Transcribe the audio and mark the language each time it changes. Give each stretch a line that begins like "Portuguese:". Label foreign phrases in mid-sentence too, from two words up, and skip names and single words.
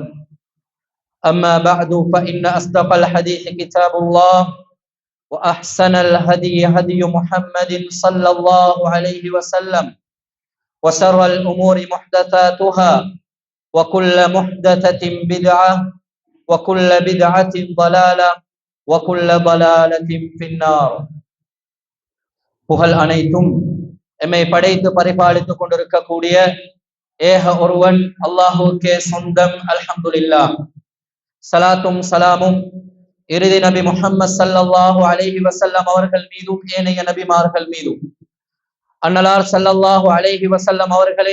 Arabic: أما بعد فإن أصدق الحديث كتاب الله وأحسن الهدي هدي محمد صلى الله عليه وسلم وشر الأمور محدثاتها وكل محدثة بدعة وكل بدعة ضلالة وكل ضلالة في النار.
Tamil: புகழ் அனைத்தும் எம்மை படைத்து பரிபாலித்துக் கொண்டிருக்கக்கூடிய ஏக ஒருவன் அல்லாஹுக்கே சொந்தம். அல்ஹம்துலில்லாஹ். சலாத்தும் சலாமும் இறுதி நபி முஹம்மது
Arabic: صلى الله عليه وسلم
Tamil: அவர்கள் மீதும் ஏனைய நபிமார்கள் மீதும், அன்னலார்
Arabic: صلى الله عليه وسلم
Tamil: அவர்களை